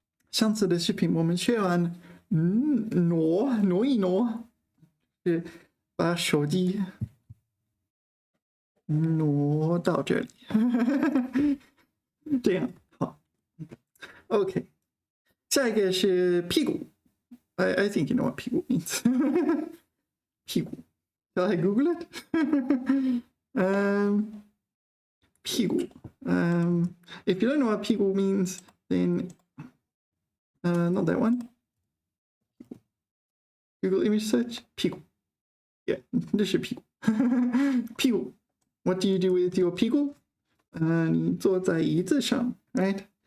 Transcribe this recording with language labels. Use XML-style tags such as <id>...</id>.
<zh>上次的视频我们学完，挪一挪，是把手机挪到这里，这样好。 OK， 下一个是屁股。</zh> <en>I think you know what 屁股 means. 屁股。Shall I Google it? 屁股。 If you don't know what 屁股 means, then not that one. Google image search.</en> <zh>屁股。</zh> <en>Yeah,</en> <zh>这是屁股。屁股。</zh> <en>What do you do with your 屁股？</en> <zh>你坐在椅子上</zh> <en>right?</en>